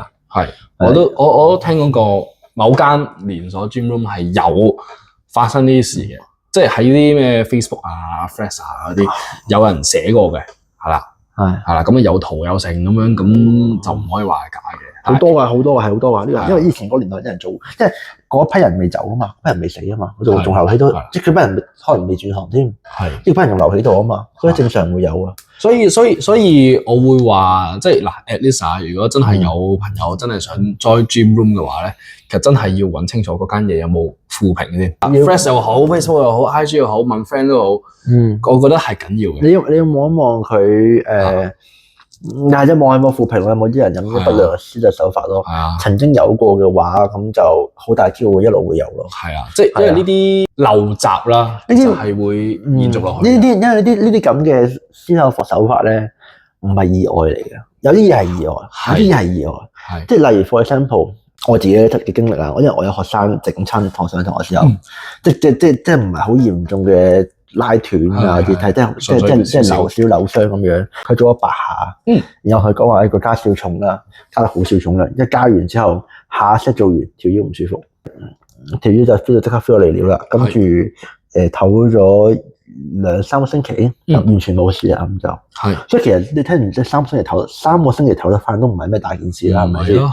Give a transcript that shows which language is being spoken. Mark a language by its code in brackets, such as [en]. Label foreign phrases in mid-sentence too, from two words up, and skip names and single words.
[yue] 係，我都聽講過某間連鎖 [en] gym room [yue] 係有發生呢啲事嘅，即係喺啲咩 Facebook 啊、Threads 啊嗰啲有人寫過嘅，係啦，咁有圖有成咁樣，咁就唔可以話係假嘅。好多㗎，呢個因為以前嗰個年代啲人做，即係嗰批人未走啊嘛，批人未死啊嘛，佢仲留喺度，即係佢批人可能未轉行添，呢批人仲留喺度啊嘛，所以正常會有啊。所以我會話，即係嗱 ， [en] at least [yue] 如果真係有朋友真係想 [en] join gym room [yue] 嘅話咧，其實真係要揾清楚嗰間嘢有冇負評先。Threads 又好 ，Facebook 又好 ，IG 又好，問 friend 都好，我覺得係緊要嘅。你要望一望佢但係望有冇負評，有冇啲人有啲不良嘅銷售手法咯？曾經有過嘅話，咁就好大機會一路會有咯。即係因為呢啲陋習啦，呢啲係會延續落去。因為呢啲咁嘅銷售手法咧，唔係意外嚟嘅，有啲嘢係意外，有啲嘢係意外。即係例如 [en] for example， [yue] 我自己嘅經歷啦，因為我有學生整親堂上堂嘅時候，即係唔係好嚴重嘅。拉斷啊啲睇，即係扭傷咁樣，佢做咗8下，然後佢講話佢加少重啦，加得好少重量，一加完之後下一 set 做完條腰唔舒服，條腰就 feel 到即刻 feel 到嚟料啦，跟住唞咗2-3個星期，完全冇事啦咁就，所以其實你聽完即係3個星期唞得翻都唔係咩大件事啦，係咪先？